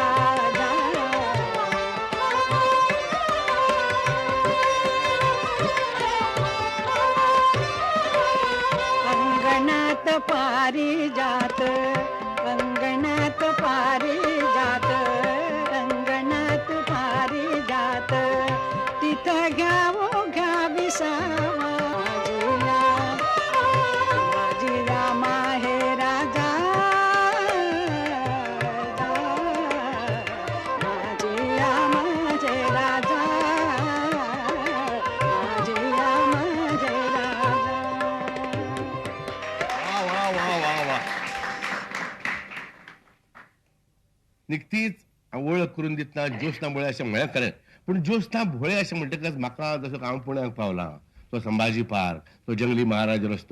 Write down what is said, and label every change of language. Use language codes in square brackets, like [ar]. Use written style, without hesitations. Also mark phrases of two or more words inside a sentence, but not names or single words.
[mr] अंगणात पारिजात अंगणात पारिजात अंगणात पारिजात तिथं घ्यावो घ्यावी सावा माझिया माहे राजा माझिया माझे राजा माझिया माझे राजा. वा वा वा वा वा. [kok] निकतीच ओळख करून दितना ज्योत्स्ना भोळे अशें म्हळ्यार खरें, पूण ज्योत्स्ना भोळे अशें म्हणटकच म्हाका जसो हांव पुण्याक पावलां तो संभाजी पार्क, तो जंगली महाराज रस्तो.